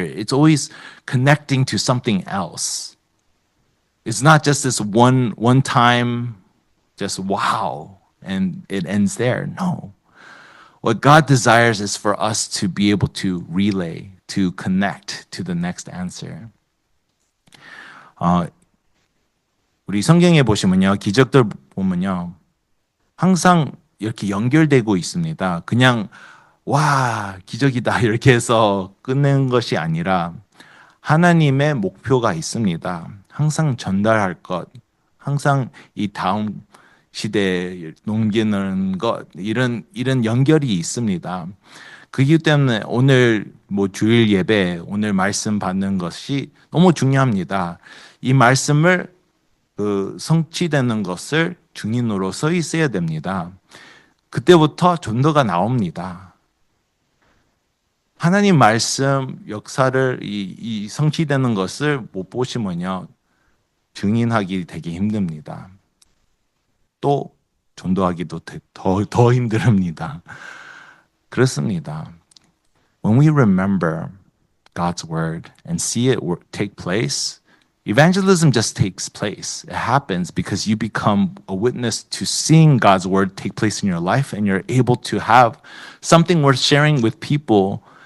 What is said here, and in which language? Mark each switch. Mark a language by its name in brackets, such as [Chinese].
[English] It's always connecting to something else. It's not just this one time, just wow, and it ends there. No. What God desires is for us to be able to relay, to connect to the next answer. [Korean] 우리 성경에 보시면요, 기적들 보면요, 항상 이렇게 연결되고 있습니다. 그냥 와, 기적이다 이렇게 해서 끝내는 것이 아니라 하나님의 목표가 있습니다. 항상 전달할 것, 항상 이 다음 시대에 넘기는 것, 이런 연결이 있습니다. 그 이유 때문에 오늘 주일 예배, 오늘 말씀 받는 것이 너무 중요합니다. 이 말씀을 성취되는 것을 증인으로 서 있어야 됩니다. 그때부터 전도가 나옵니다. 하나님 말씀 역사를 이 성취되는 것을 못 보시면요, 증인하기 되게 힘듭니다. 또 전도하기도 더 힘듭니다. 그렇습니다. [English] When we remember God's word and see it take place, evangelism just takes place. It happens because you become a witness to seeing God's word take place in your life and you're able to have something worth sharing with people.